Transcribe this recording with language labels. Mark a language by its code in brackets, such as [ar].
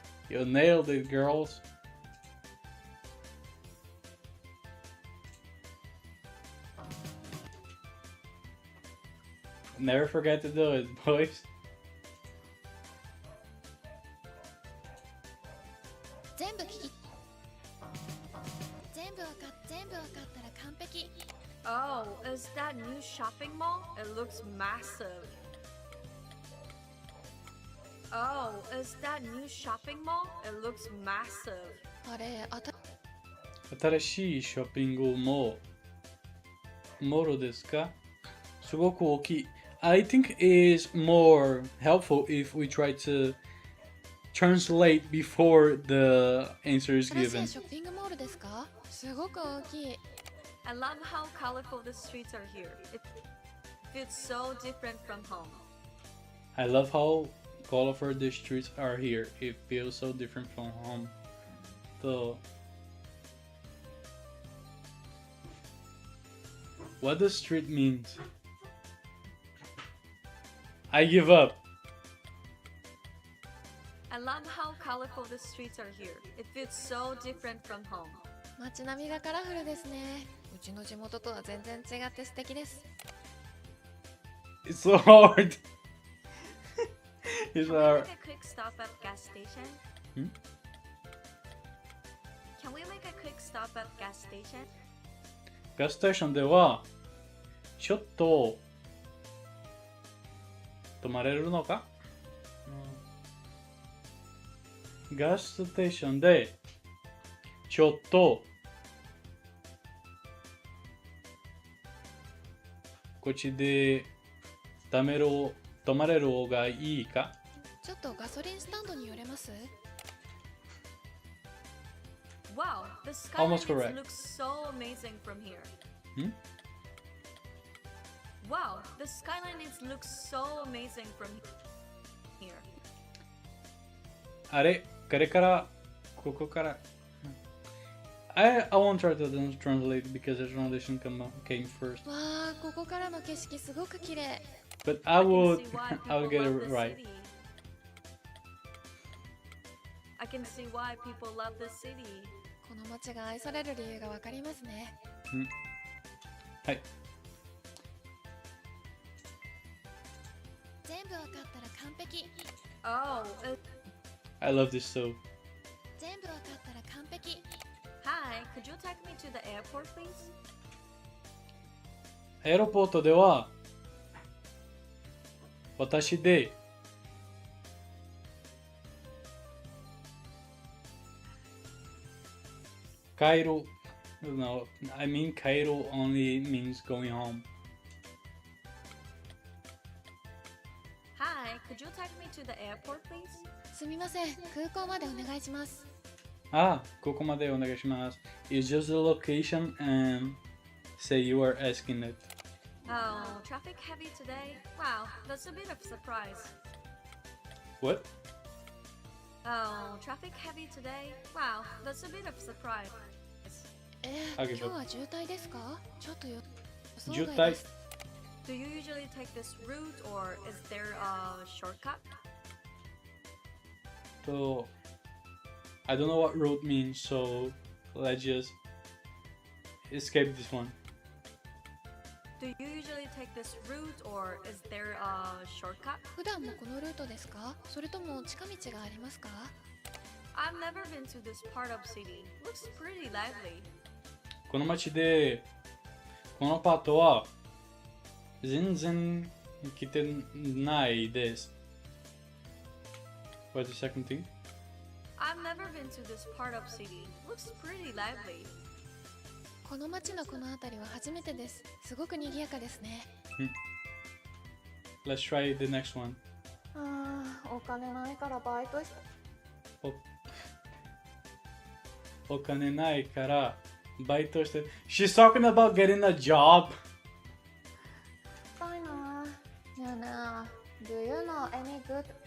[en] You nailed it, girls. Never forget to do it, boys. [ja] 全部聞き全部わかったら完璧 [en] Oh, is that new shopping mall? It looks massive. Oh, is that new shopping mall? It looks massive. [ja] あれ新しいショッピングモールですか？すごく大きい。 [en] I think it's more helpful if we try to translate before the answer is [ja] 新し [en] given. [ja] いショッピングモールですかすごく大きい [en] I love how colorful the streets are here. It feels so different from home. I love how colorful the streets are here. It feels so different from home. So, what does street means? I give up. love how colorful the streets are here. It feels so different from home. [ja] 街並みがカラフルですね。うちの地元とは全然違って素敵です [en] It's so hard. It's Can we hard. make a quick stop at gas station? Can we make a quick stop at gas station? [ja] ガスステーションではちょっと止まれるのか、ガスステーションでちょっとこっちで止まれる方がいいか。ちょっとガソリンスタンドに寄れます [en] Wow, the skyline Almost correct. looks so amazing from here. Wow, the skyline looks so amazing from here. [ja] あれからここから [en] I won't try to translate because the translation came first. [ja] わあ、ここからの景色すごく綺麗 [en] But I would get it right. I can see why people love the city. [ja] この街が愛される理由がわかりますねはい。全部わかったら完璧 [en] Oh, I love this so. [ja] 全部わかったら完璧 [en] hi, could you take me to the airport, please? [ja] エアポートでは私で帰る [en] No, I mean 帰る only means going home. Hi, could you take me to the airport, please? [ja] すみません空港までお願いしますここまでお願いします。 [en] It's just the location and say you are asking it. Oh, traffic heavy today? Wow, that's a bit of surprise. What? Oh, traffic heavy today? Wow, that's a bit of surprise. [ja] 今日は渋滞ですかちょっと予想渋滞外です [en] Do you usually take this route or is there a shortcut? So I don't know what road means, so let's just escape this one. Do you usually take this route or is there a shortcut? [ja] 普段もこのルートですかそれとも近道がありますか [en] I've never been to this part of city. Looks pretty lively. [ja] この街でこのパートは全然来てないです。 [en] What's the second thing? I've never been to this part of city. Looks pretty lively. [ja] この街のこの辺りは初めてですすごく賑やかですね [en] Let's try the next one. [ja] お金ないからバイトしお金ないからバイトして。 [en] She's talking about getting a job. [ja] たいなねえねえ [en] Do you know any good